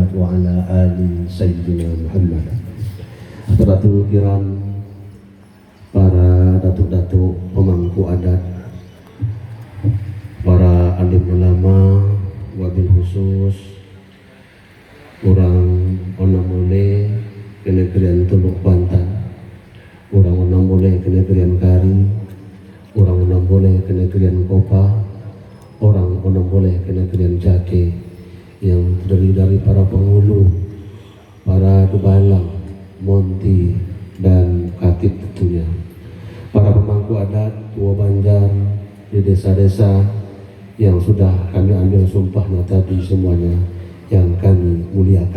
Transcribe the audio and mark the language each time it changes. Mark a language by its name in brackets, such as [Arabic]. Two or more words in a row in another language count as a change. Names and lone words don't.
[Arabic] محمد وعلى آل سيدنا محمد. حضرات الكرام, [Indonesian] para datuk-datuk pemangku adat, para alim ulama, [Arabic] وبالخصوص [Indonesian] orang Onamole ke negerian Teluk Bantan, orang Onamole ke negerian Kari, orang Onamole ke negerian Kopa, orang Onamole ke negerian Jake, yang terdiri dari para penghulu, para dubalang, monti, dan katib tentunya, para pemangku adat tua Banjar di desa-desa yang sudah kami ambil sumpahnya tadi semuanya yang kami muliakan.